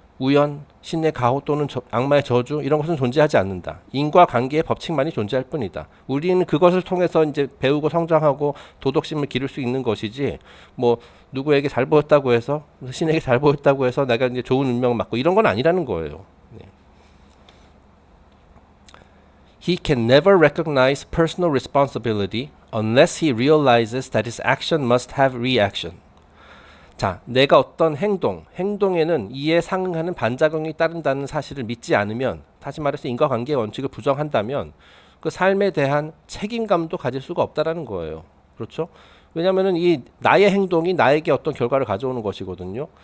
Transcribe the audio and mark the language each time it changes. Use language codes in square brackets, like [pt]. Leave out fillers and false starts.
[ko] 우연, 신의 가호 또는 악마의 저주 이런 것은 존재하지 않는다. 인과관계의 법칙만이 존재할 뿐이다. 우리는 그것을 통해서 이제 배우고 성장하고 도덕심을 기를 수 있는 것이지 뭐 누구에게 잘 보였다고 해서 신에게 잘 보였다고 해서 내가 이제 좋은 운명을 받고 이런 건 아니라는 거예요. 네. [en] He can never recognize personal responsibility unless he realizes that his action must have reaction. [ko] 자, 내가 어떤 행동에는 이에 상응하는 반작용이 따른다는 사실을 믿지 않으면, 다시 말해서 인과관계의 원칙을 부정한다면 그 삶에 대한 책임감도 가질 수가 없다라는 거예요. 그렇죠? 왜냐하면 이 나의 행동이 나에게 어떤 결과를 가져오는 것이거든요.